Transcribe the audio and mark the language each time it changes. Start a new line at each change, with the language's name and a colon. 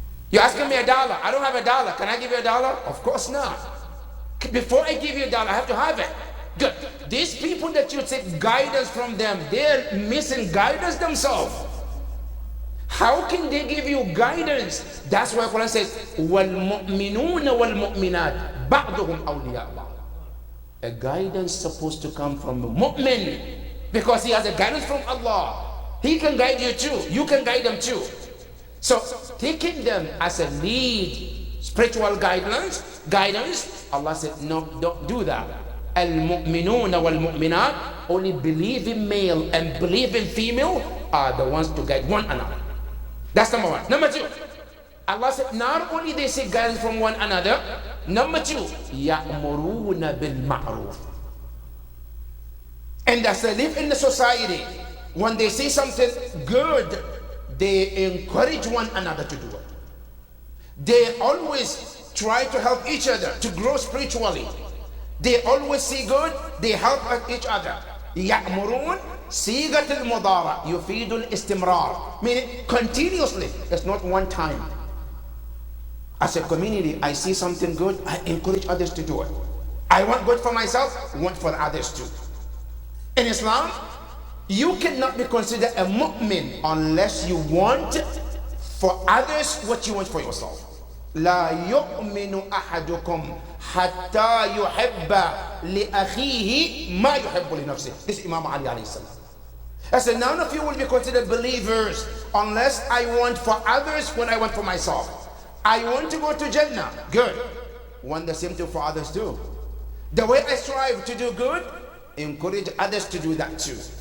English: You're asking me $1. I don't have $1. Can I give you $1? Of course not. Before I give you $1, I have to have it. Good. These people that you take guidance from them, they're missing guidance themselves. How can they give you guidance?
Arabic: That's why Quran says, وَالْمُؤْمِنُونَ وَالْمُؤْمِنَاتِ بَعْضُهُمْ أَوْلِيَاءُ بَعْضٍ.
English: A guidance supposed to come from a mu'min because he has a guidance from Allah. He can guide you too. You can guide them too. So taking them as a lead, spiritual guidance, Allah said, no, don't do that.
Arabic: Al-mu'minun wal-mu'minat,
English: only believing male and believing female are the ones to guide one another. That's number one. Number two, Allah said, not only they seek guidance from one another, number two,
Arabic: يَأْمُرُونَ بِالْمَعْرُوفِ.
English: And as they live in the society, when they see something good, they encourage one another to do it. They always try to help each other to grow spiritually. They always see good, they help each other.
Arabic: يأمرون صيغة المضارع يفيد الاستمرار,
English: meaning continuously. It's not one time. As a community, I see something good, I encourage others to do it. I want good for myself, I want for others too. In Islam, you cannot be considered a mu'min unless you want for others what you want for yourself.
Arabic: لا يؤمن أحدكم حتى يحب لأخيه ما يحب لنفسه.
English: This is Imam Ali alayhi salam. I said, none of you will be considered believers unless I want for others what I want for myself. I want to go to Jannah. Good. Want the same thing for others too. The way I strive to do good, encourage others to do that too.